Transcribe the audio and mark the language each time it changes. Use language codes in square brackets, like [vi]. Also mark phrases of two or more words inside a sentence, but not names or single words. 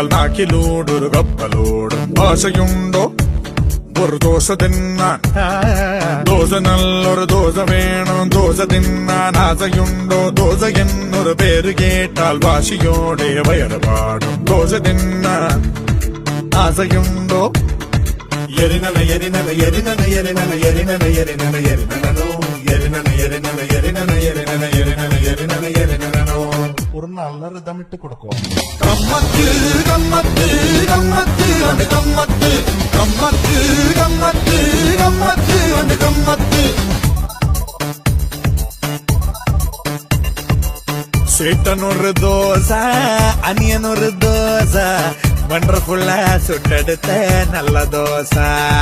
[ml] നാക്കിലൂടൊരു കപ്പലോടും ആശയുണ്ടോ ഒരു ദോശ തിന്നാൻ ദോശ നല്ലൊരു ദോശ വേണം ദോശ തിന്നാൻ ആശയുണ്ടോ ദോശ എന്നൊരു പേര് കേട്ടാൽ വാശിയോടെ വയറുപാടും ദോശ തിന്നാൻ ആശയുണ്ടോ എരിനന എരിനന എരിനന എരിനന എരിനന എരിനന എരിനനോ എരിനന എരിനന എരിനന എരിനന എരിനന എരിനന എരിനനോ [ta] ஒரு நல்ல ரிதம் இட்டு கொடுக்கும். [ml] കമ്മത്ത് കമ്മത്ത് കമ്മത്ത് അന്ത കമ്മത്ത് കമ്മത്ത് കമ്മത്ത് കമ്മത്ത് അന്ത കമ്മത്ത് ചേട്ടനൊരു ദോശ അനിയനൊരു ദോശ വണ്ടർഫുള്ളാ ചുട്ടെടുത്ത നല്ല ദോശ